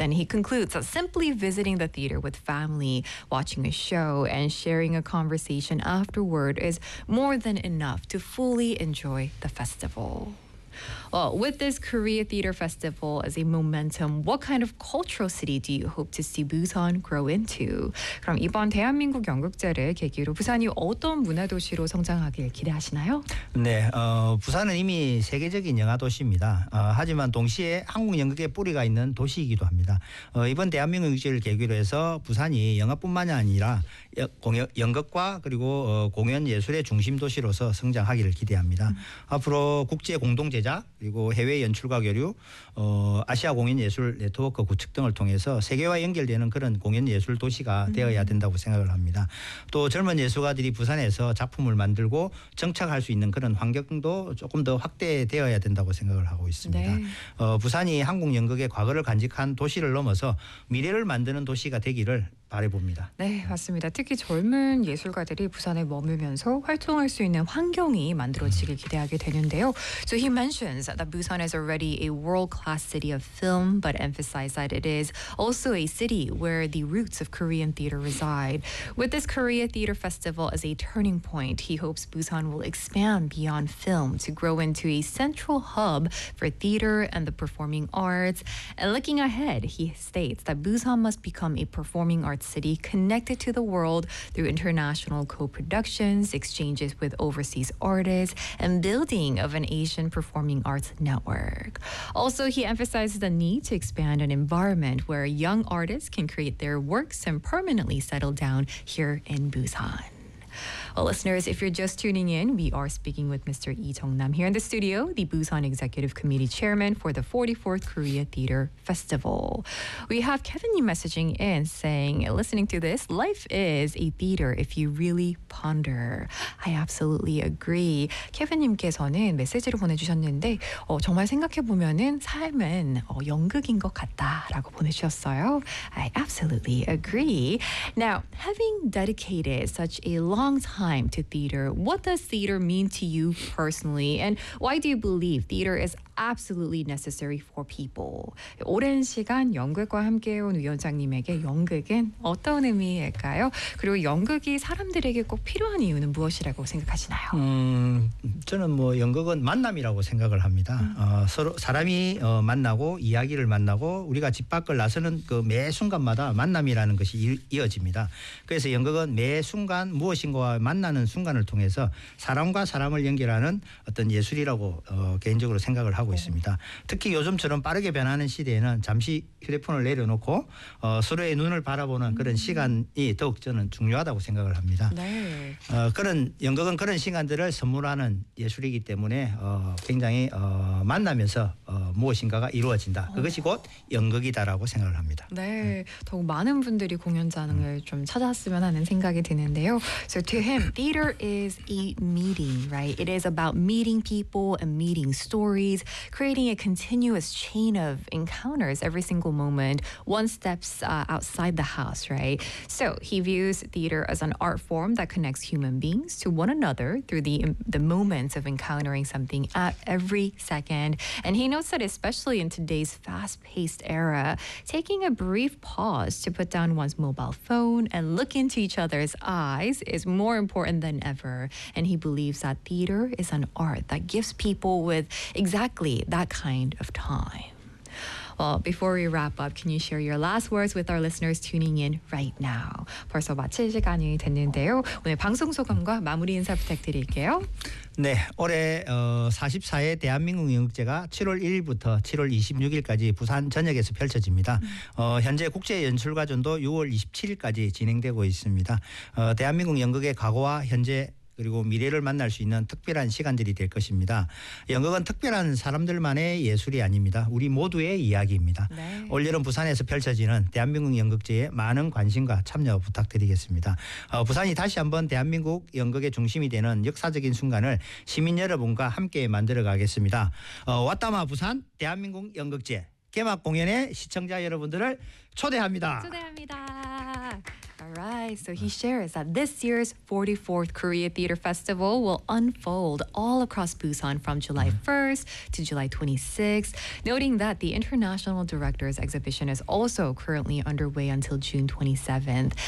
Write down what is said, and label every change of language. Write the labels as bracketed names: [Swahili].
[English] And he concludes that simply visiting the theater with family, watching a show, and sharing a conversation afterward is more than enough to fully enjoy the festival. Well, with this Korea Theater Festival as a momentum, what kind of cultural city do you hope to see Busan grow into? [Korean] 그럼 이번 대한민국 연극제를 계기로 부산이 어떤 문화 도시로 성장하길 기대하시나요? 네, 부산은 이미 세계적인 영화 도시입니다. 하지만 동시에 한국 연극의 뿌리가 있는 도시이기도 합니다. 이번 대한민국 연극제를 계기로 해서 부산이 영화뿐만이 아니라 연극과 그리고 공연 예술의 중심 도시로서 성장하기를 기대합니다. 앞으로 국제 공동 제작 그리고 해외 연출과 교류, 아시아 공연 예술 네트워크 구축 등을 통해서 세계와 연결되는 그런 공연 예술 도시가 되어야 된다고 생각을 합니다. 또 젊은 예술가들이 부산에서 작품을 만들고 정착할 수 있는 그런 환경도 조금 더 확대되어야 된다고 생각을 하고 있습니다. 네. 부산이 한국 연극의 과거를 간직한 도시를 넘어서 미래를 만드는 도시가 되기를 바라봅니다. 네, 맞습니다. 특히 젊은 예술가들이 부산에 머물면서 활동할 수 있는 환경이 만들어지길 기대하게 되는데요. [English] So he mentions that Busan is already a world-class city of film, but emphasized that it is also a city where the roots of Korean theater reside. With this Korea Theater Festival as a turning point, he hopes Busan will expand beyond film to grow into a central hub for theater and the performing arts. And looking ahead, he states that Busan must become a performing arts city connected to the world through international co-productions, exchanges with overseas artists, and building of an Asian performing arts network. Also, he emphasizes the need to expand an environment where young artists can create their works and permanently settle down here in Busan. Well, listeners, if you're just tuning in, we are speaking with Mr. Lee Jung-nam here in the studio, the Busan Executive Committee Chairman for the 44th Korea Theater Festival. We have Kevin messaging in saying, listening to this, life is a theater if you really ponder. I absolutely agree. [Korean] Kevin님께서는 메시지를 보내주셨는데, 정말 생각해보면은 삶은 연극인 것 같다라고 보내주셨어요. [English] I absolutely agree. Now, having dedicated such a long time to theater, what does theater mean to you personally, and why do you believe theater is absolutely necessary for people? [Korean] 오랜 시간 연극과 함께해온 위원장님에게 연극은 어떤 의미일까요? 그리고 연극이 사람들에게 꼭 필요한 이유는 무엇이라고 생각하시나요? 저는 뭐 연극은 만남이라고 생각을 합니다. 서로 사람이 만나고 이야기를 만나고 우리가 집 밖을 나서는 그 매 순간마다 만남이라는 것이 이어집니다. 그래서 연극은 매 순간 무엇인가와 만나는 순간을 통해서 사람과 사람을 연결하는 어떤 예술이라고 개인적으로 생각을 하고 있습니다. 특히 요즘처럼 빠르게 변하는 시대에는 잠시 휴대폰을 내려놓고 서로의 눈을 바라보는 그런 시간이 더욱 저는 중요하다고 생각을 합니다. 네. 그런 연극은 그런 시간들을 선물하는 예술이기 때문에 굉장히 만나면서 무엇인가가 이루어진다. 그것이 곧 연극이다라고 생각을 합니다. 네. 더욱 많은 분들이 공연장을 좀 찾았으면 하는 생각이 드는데요. [English] So to him, theater is a meeting, right? It is about meeting people and meeting stories. Creating a continuous chain of encounters every single moment, one steps outside the house, right? So he views theater as an art form that connects human beings to one another through the moments of encountering something at every second. And he notes that especially in today's fast-paced era, taking a brief pause to put down one's mobile phone and look into each other's eyes is more important than ever. And he believes that theater is an art that gifts people with exactly that kind of time. Well, before we wrap up, can you share your last words with our listeners tuning in right now? [Korean] 벌써 마칠 시간이 됐는데요. 오늘 방송 소감과 마무리 인사 부탁드릴게요. 네, 올해 44회 대한민국 연극제가 7월 1일부터 7월 26일까지 부산 전역에서 펼쳐집니다. 현재 국제연출과전도 6월 27일까지 진행되고 있습니다. 대한민국 연극의 과거와 현재 그리고 미래를 만날 수 있는 특별한 시간들이 될 것입니다. 연극은 특별한 사람들만의 예술이 아닙니다. 우리 모두의 이야기입니다. 네. 올여름 부산에서 펼쳐지는 대한민국 연극제에 많은 관심과 참여 부탁드리겠습니다. 부산이 다시 한번 대한민국 연극의 중심이 되는 역사적인 순간을 시민 여러분과 함께 만들어 가겠습니다. 왔다마 부산 대한민국 연극제 개막 공연에 시청자 여러분들을 초대합니다. 초대합니다. [English] right. So he shares that this year's 44th Korea Theater Festival will unfold all across Busan from July 1st to July 26th, noting that the International Directors Exhibition is also currently underway until June 27th.